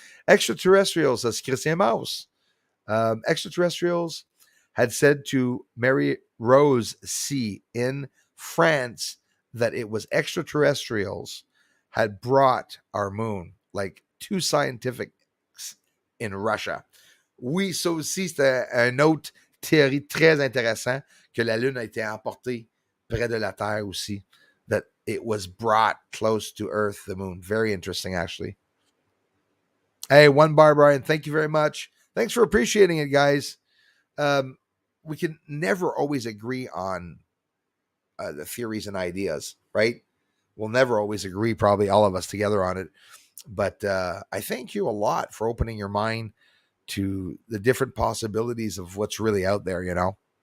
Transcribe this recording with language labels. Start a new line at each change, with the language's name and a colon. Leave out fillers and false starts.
English: Extraterrestrials, says Christian Maus. Extraterrestrials had said to Mary Rose C. in France that it was extraterrestrials had brought our moon, like two scientifics in Russia.
French: Oui, ça aussi, c'était un autre théorie très intéressant que la Lune a été emportée près de la Terre aussi,
English: that it was brought close to Earth, the moon. Very interesting, actually. Hey, one bar, Brian. Thank you very much. Thanks for appreciating it, guys. Um, we can never always agree on the theories and ideas, right? We'll never always agree, probably all of us together on it. But I thank you a lot for opening your mind to the different possibilities of what's really out there, you know.